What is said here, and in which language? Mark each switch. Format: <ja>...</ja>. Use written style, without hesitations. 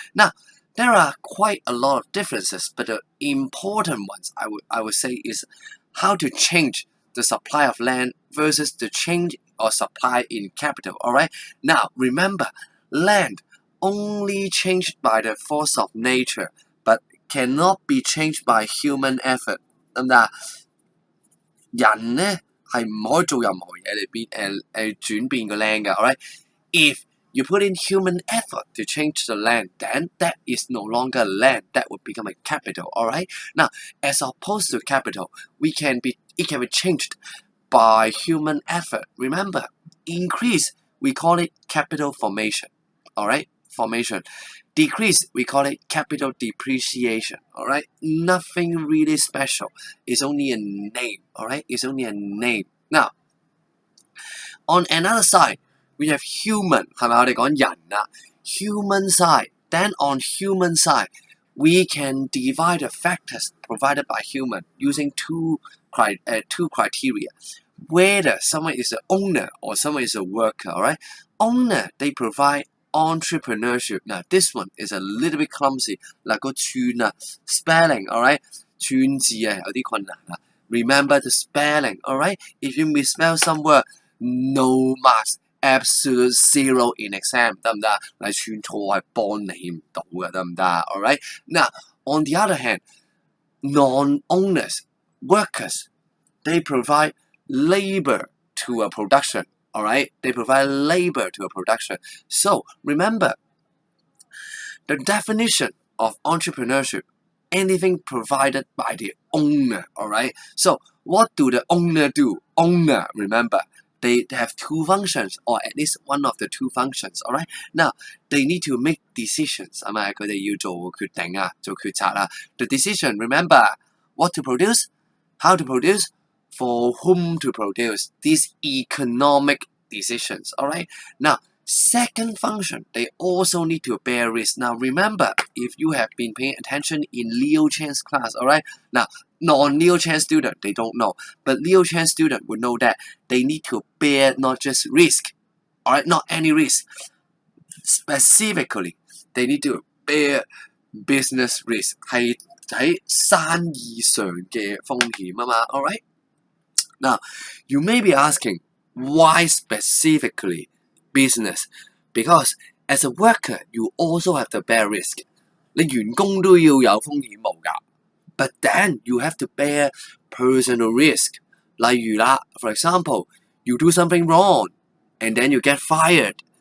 <en>Now, there are quite a lot of differences, but the important ones I would say is how to change the supply of land versus the change or supply in capital. Alright. Now remember, land only changed by the force of nature, but cannot be changed by human effort.</en> <yue>得唔得啊？人呢係唔可以做任何嘢嚟轉變個 land 㗎。</yue> <en>Alright. If you put in human effort to change the land, then that is no longer land. That would become a capital. Alright. Now, as opposed to capital, it can be changed by human effort. Remember, increase, we call it capital formation. Alright. Formation. Decrease, we call it capital depreciation. Alright. Nothing really special. It's only a name. Alright. It's only a name. Now, on another side, we have human,</en> <yue>係咪我哋講人啊</yue> <en>？Human side. Then on human side, we can divide the factors provided by human using two criteria. Whether someone is an owner or someone is a worker. Alright. Owner, they provide entrepreneurship. Now this one is a little bit clumsy.</en> <yue>嗱個串啊 spelling.</yue> <en>Alright.</en> <yue>串字啊有啲困難啊。</yue> <en>Remember the spelling. Alright. If you misspell some word, no marks. Absolute zero in exam.</en> <yue>得唔得？你串錯係幫你唔到嘅，得唔得？Alright.</yue> <en>Now, on the other hand, non-owners, workers, they provide labor to a production. Alright. They provide labor to a production. So remember, the definition of entrepreneurship, anything provided by the owner. Alright. So what do the owner do? Owner, remember, they have two functions, or at least one of the two functions. Alright. Now, they need to make decisions.</en> <yue>係咪？佢哋要做決定啊，做決策啊。</yue> <en>The decision, remember, what to produce, how to produce, for whom to produce. These economic decisions. Alright? Now, second function, they also need to bear risk. Now, remember, if you have been paying attention in Leo Chan's class, alright? Now, non-Leo Chan student, they don't know. But Leo Chan student would know that they need to bear not just risk, alright? Not any risk. Specifically, they need to bear business risk.</en> <yue>係喺生意上嘅風險啊嘛 alright?</yue> <en>Now, you may be asking, why specifically business? Because as a worker, you also have to bear risk.</en> <yue>你員工都要有風險冇㗎。</yue> <en>But then you have to bear personal risk.</en> <yue>例如啦</yue> <en>for example, you do something wrong and then you get fired.</en>